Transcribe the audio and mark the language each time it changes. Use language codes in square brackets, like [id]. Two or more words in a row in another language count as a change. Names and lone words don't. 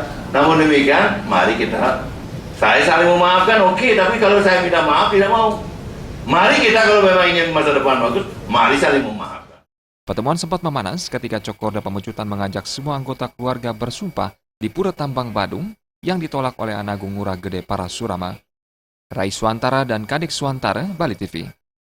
[id] Namun demikian, mari saya saling memaafkan, oke, tapi kalau saya minta maaf tidak mau. Mari kita kalau memang ingin masa depan bagus, mari saling memaafkan. Pertemuan sempat memanas ketika Cokorda Pemecutan mengajak semua anggota keluarga bersumpah di Pura Tambang Badung yang ditolak oleh Anak Agung Ngurah Gede Parasurama. Rai Suantara dan Kadek Suantara, Bali TV.